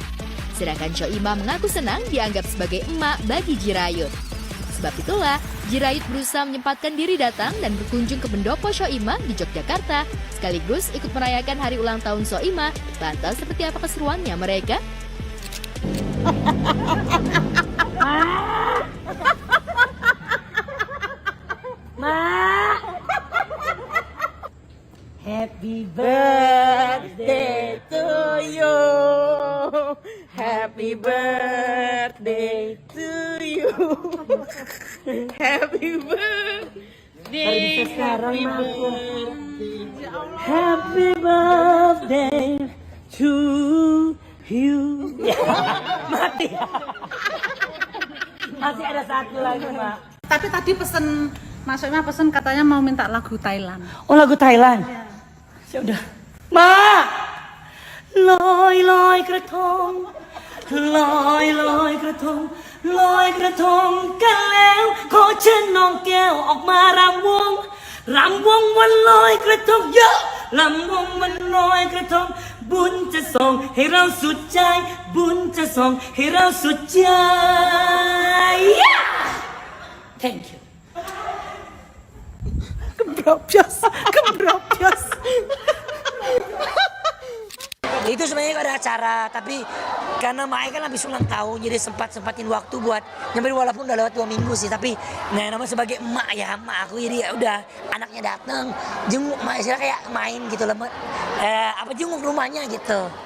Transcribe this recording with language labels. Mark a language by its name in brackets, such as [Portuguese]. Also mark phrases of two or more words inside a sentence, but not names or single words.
[Indonesian] Sedangkan Soimah mengaku senang dianggap sebagai emak bagi Jirayut. Sebab itulah, Jirayut berusaha menyempatkan diri datang dan berkunjung ke pendopo Soimah di Yogyakarta, sekaligus ikut merayakan hari ulang tahun Soimah. Lantas seperti apa keseruannya mereka? [English] Happy birthday to you. Happy birthday to you. Happy birthday. Happy birthday. Happy birthday to you. [Indonesian] Mati. Masih ada satu lagi, Mak. Tapi tadi pesen, maksudnya pesen katanya mau minta lagu Thailand. Oh, lagu Thailand? Ya udah. Ma! [Thai] ลอยลอยกระทงลอยลอยกระทงลอยกระทงกันแล้วขอเชิญน้องแก้วออกมารำวงวันลอยกระทงเยอะรำวงวันลอยกระทงบุญจะส่งให้เราสุดใจบุญจะส่งให้เราสุดใจ [English] Thank you. [Indonesian] Kebrobos. Itu sebenarnya ada acara, tapi karena Mae kan habis ulang tahun, jadi sempatin waktu buat nyamperin, walaupun udah lewat 2 minggu sih, tapi namanya sebagai emak ya, emak aku, jadi ya udah anaknya datang, jenguk Mae, sih kayak main gitu lah, jenguk rumahnya gitu.